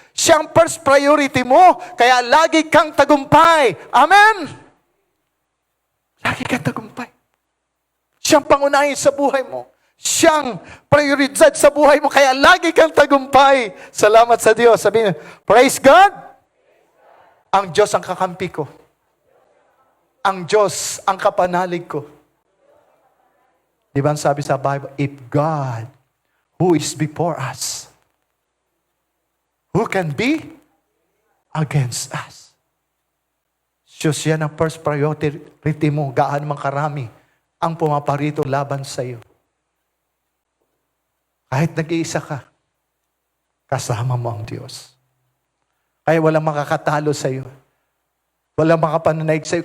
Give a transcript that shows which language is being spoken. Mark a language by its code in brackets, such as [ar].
[tl] Siyang first priority mo, kaya lagi kang tagumpay. Amen? Lagi kang tagumpay. Siyang pangunahin sa buhay mo. Siyang prioridad sa buhay mo. Kaya lagi kang tagumpay. Salamat sa Diyos. Sabihin, [en] praise God. [tl] Ang Diyos ang kakampi ko. Ang Diyos ang kapanalig ko. Di ba sabi sa [en] Bible, if God, who is before us, who can be against us? [tl] Diyos yan ang first priority mo. Gaano mang karami ang pumaparito laban sa iyo. Kahit nag-iisa ka, kasama mo ang Diyos. Kaya walang makakatalo sa iyo. Walang makapananaig sa iyo.